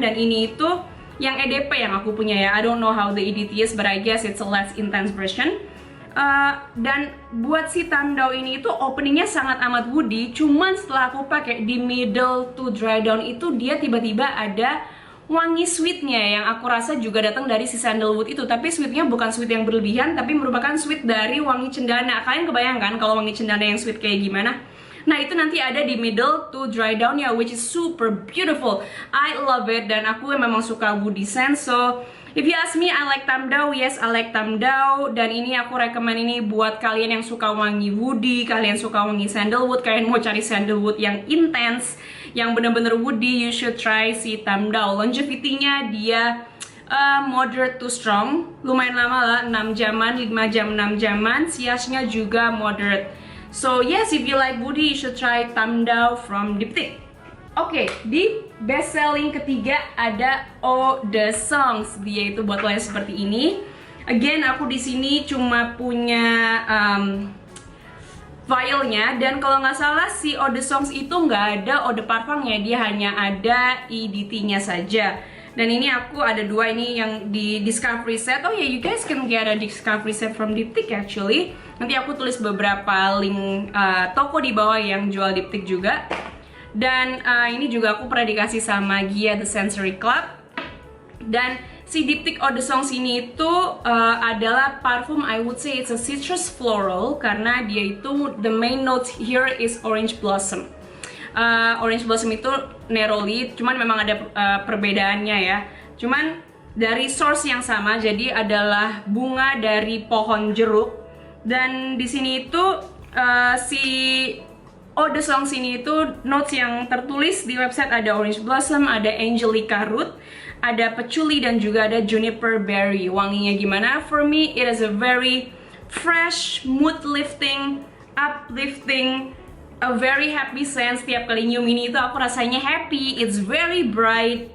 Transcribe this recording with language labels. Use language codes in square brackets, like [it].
[id] Dan ini itu yang EDP yang aku punya ya. [en] I don't know how the EDT is, but I guess it's a less intense version. [id] Dan buat si Tam Dao ini itu openingnya sangat amat woody. Cuman setelah aku pakai di [en] middle to dry down [id] itu, dia tiba-tiba ada wangi sweetnya yang aku rasa juga datang dari si sandalwood itu. Tapi sweetnya bukan sweet yang berlebihan, tapi merupakan sweet dari wangi cendana. Kalian kebayangkan kalau wangi cendana yang sweet kayak gimana? Nah itu nanti ada di middle to dry down ya, [en] which is super beautiful. I love it, [id] dan aku memang suka [en] woody scent. So if you ask me, I like Tamdao. Yes, I like Tamdao. [id] Dan ini aku recommend ini buat kalian yang suka wangi woody, kalian suka wangi sandalwood, kalian mau cari sandalwood yang intense, yang bener-bener woody, [en] you should try [id] si Tamdao. Longevity-nya dia moderate to strong, lumayan lama lah, 6 jaman, 5 jam, 6 jaman. Siasnya juga moderate. [en] So yes, if you like woody, you should try Tamdao from Diptyque. [id] Oke, di best selling ketiga ada Eau de Songs. Dia itu botolnya seperti ini. [en] Again, [id] aku di sini cuma punya vialnya, dan kalau nggak salah si Eau de Songs itu nggak ada eau de parfumnya, dia hanya ada EDT-nya saja. Dan ini aku ada dua, ini yang di discovery set. [en] Oh ya, you guys can get a discovery set from Diptyque actually. [id] Nanti aku tulis beberapa link toko di bawah yang jual Diptyque juga. Dan ini juga aku pernah dikasih sama Gia The Sensory Club. Dan si Diptyque Eau de Songs ini itu adalah parfum, [en] I would say it's a citrus floral, [id] karena dia itu [en] the main notes here is orange blossom. [id] Orange blossom itu neroli, cuman memang ada perbedaannya ya. Cuman dari source yang sama, jadi adalah bunga dari pohon jeruk. Dan di sini itu si Eau de Songs ini itu notes yang tertulis di website ada orange blossom, ada angelica root, ada patchouli, dan juga ada juniper berry. Wanginya gimana? [en] For me, it is a very fresh, mood lifting, uplifting, a very happy scent. [id] Setiap kali nyium ini itu aku rasanya happy. [en] It's very bright.